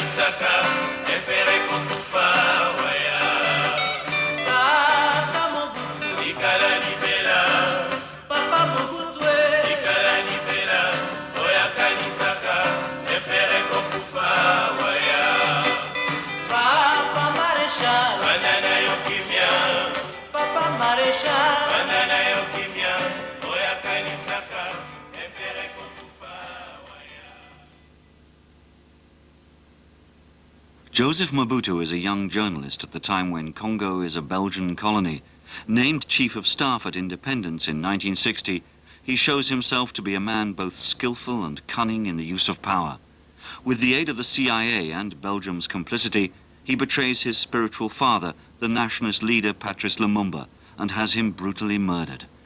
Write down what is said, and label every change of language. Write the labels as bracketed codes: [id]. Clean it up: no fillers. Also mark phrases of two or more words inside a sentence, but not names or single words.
[ln] kanisaka efere kokufa waya tata Mobutu ikala libela papa Mobutu ikala libela oya kanisaka efere kokufa waya papa Maréchal banana yo kimia papa Maréchal banana yo kimia oya kanisaka efere kokufa waya. [en] Joseph Mobutu is a young journalist at the time when Congo is a Belgian colony. Named Chief of Staff at independence in 1960, he shows himself to be a man both skillful and cunning in the use of power. With the aid of the CIA and Belgium's complicity, he betrays his spiritual father, the nationalist leader Patrice Lumumba, and has him brutally murdered.